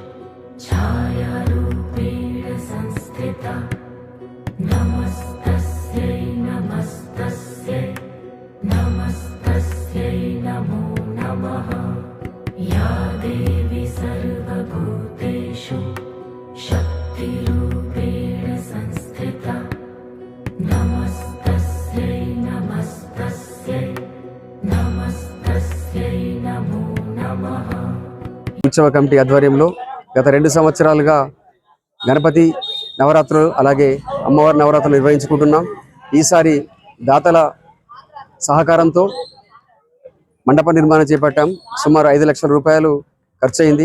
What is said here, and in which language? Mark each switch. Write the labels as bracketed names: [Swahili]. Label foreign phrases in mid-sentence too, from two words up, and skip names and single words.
[Sanskrit] छायारूपेण संस्थिता नमस्तस्यै नमस्तस्यै नमस्तस्यै नमो नमः या देवी सर्वभूतेषु शक्तिरूपेण संस्थिता नमस्तस्यै नमस्तस्यै नमस्तस्यै नमो नमः। [Telugu] ఉత్సవ కమిటీ ఆధ్వర్యంలో గత 2 సంవత్సరాలుగా గణపతి నవరాత్రులు అలాగే అమ్మవారి నవరాత్రులు నిర్వహించుకుంటున్నాం. ఈసారి దాతల సహకారంతో మండప నిర్మాణం చేపట్టాం. సుమారు 5 లక్షల రూపాయలు ఖర్చయింది.